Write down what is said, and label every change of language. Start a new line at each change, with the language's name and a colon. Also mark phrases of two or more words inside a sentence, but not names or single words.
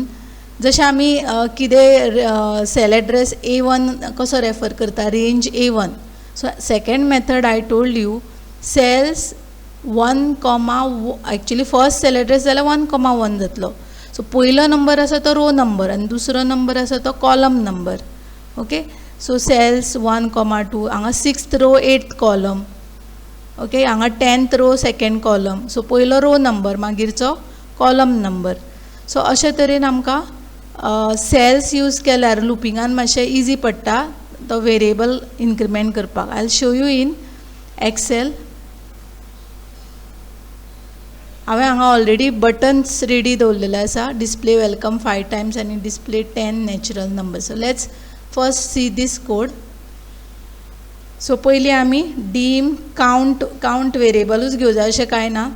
Konkani: जशें आमी कितें
English: cell address
Konkani: A1 कसो रेफर करता रेंज A1.
English: so second method I told you cells 1, actually first cell address
Konkani: जाल्यार 1,1 जातलो. सो पयलो नंबर आसा तो
English: row number
Konkani: आनी दुसरो नंबर आसा तो
English: column number.
Konkani: ओके.
English: so cells 1, 2 हांगा 6th row 8th column. ओके. हांगा 10th row 2nd column.
Konkani: सो पयलो
English: row number
Konkani: मागीरचो
English: column number.
Konkani: सो अशे तरेन आमकां
English: cells use
Konkani: केल्यार लुपिंगान मातशें इजी पडटा तो
English: variable increment
Konkani: करपाक.
English: I will show you in Excel.
Konkani: हांवें हांगा
English: already buttons ready
Konkani: दवरलेले आसा.
English: display welcome 5 times आनी display 10 natural number. so let's first see this code.
Konkani: सो पयलीं आमी
English: Dim count
Konkani: वेरिएबलूच घेवं जाय अशें कांय ना.